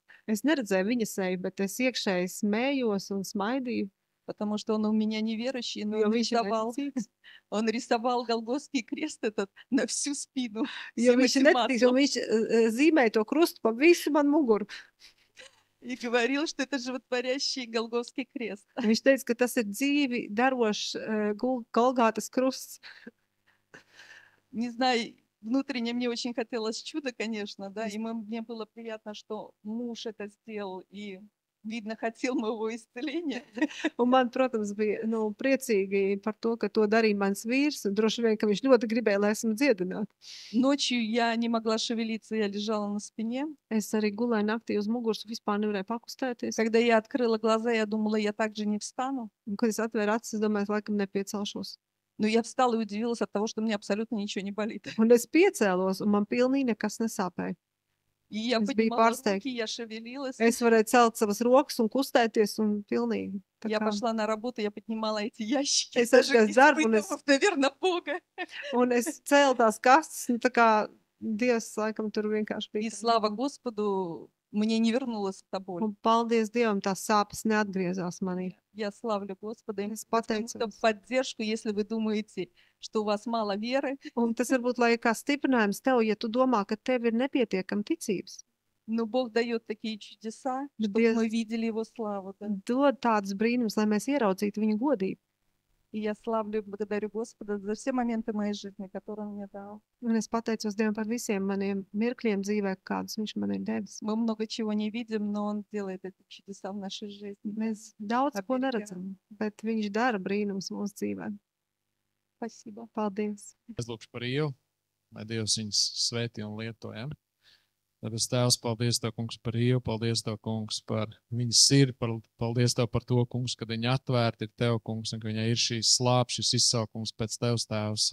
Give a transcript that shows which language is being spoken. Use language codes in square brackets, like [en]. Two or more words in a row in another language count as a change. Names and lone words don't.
[lv] Es neredzēju viņa seju, bet es iekšēji smējos un smaidīju. [ru] потому что он у меня неверующий, но [lv] Jo [ru] он [lv] viņš ir [ru] рисовал, [lv] neticīgs. [ru] он рисовал Голгофский крест этот на всю спину. [lv] Jo [ru] всем [lv] viņš ir [ru] этим [lv] neticīgs, [ru] маслом. [lv] un viņš zīmēja to krustu pa visu man muguru. [ru] И говорил, что это животворящий Голгофский крест. [lv] Viņš teica, ka tas ir dzīvi darošs Golgātas krusts. [ru] Не знаю, внутренне мне очень хотелось чуда, конечно, да, и мне было приятно, что муж это сделал, и, видно, хотел моего исцеления. [lv] Un man, protams, bija priecīgi par to, ka to darīja mans vīrs. Un droši vien, ka viņš ļoti gribēja, lai esmu dziedināta. [ru] Nочью я не могла шевелиться, я лежала на спине. [lv] Es arī gulēju naktī uz muguras un vispār nevarēju pakustēties. [ru] Когда я открыла глаза, я думала, я также не встану. [lv] Un, kad es atvēru acis, es domāju, es laikam nepiecelšos. [ru] Но я встала и удивилась от того, что мне абсолютно ничего не болит. [lv] Un es piecēlos, un man pilnīgi nekas nesāpēja. [ru] И я [lv] Es biju [ru] поднимала [lv] pārsteigta. [ru] руки, я шевелилась. [lv] Es varēju celt savas rokas un kustēties, un pilnīgi. tā [ru] Я [lv] kā- [ru] пошла на работу, я поднимала эти ящики, [lv] Es [ru] даже [lv] aizgāju uz darbu, un es, [ru] испытывав, наверное, Бога. [lv] un es cēlu tās kastes, tā kā Dievs laikam tur vienkārši bija. [ru] И слава Господу, мне не вернулась эта боль. [lv] Un paldies Dievam, tās sāpes neatgriezās manī. [ru] Я славлю Господа и [lv] Es [ru] кому-то [lv] pateicos. [ru] в поддержку, если вы думаете, что у вас мало веры. [lv] Un tas varbūt lai kā stiprinājums tev, ja tu domā, ka tev ir nepietiekama ticības. [ru] Но Бог дает такие чудеса, Да чтобы без- мы видели Его славу. Да. [lv] Dod tādus brīnumus, lai mēs ieraudzītu viņa godību. [ru] И я славлю и благодарю Господа за все моменты моей жизни, которые Он мне дал. [lv] Un es pateicos Dievam par visiem maniem mirkļiem dzīvē, kādus viņš man ir devis. [ru] Мы много чего не видим, но Он делает эти чудеса в нашей жизни. [lv] Mēs daudz ko Abi ir neredzam, bet viņš dara brīnums mūsu dzīvē. [ru] Спасибо. [lv] Paldies! Es lūkšu par Ievu, lai Dievs viņus svētī un lieto. Ja? Tāpēc Tēvs, paldies Tev, kungs, par Ievu, paldies Tev, kungs, par viņas sirdi, paldies Tev par to, kungs, ka viņa atvērta ir Tev, kungs, un ka viņai ir šīs slāpes, šis izsaukums pēc Tevs, Tēvs.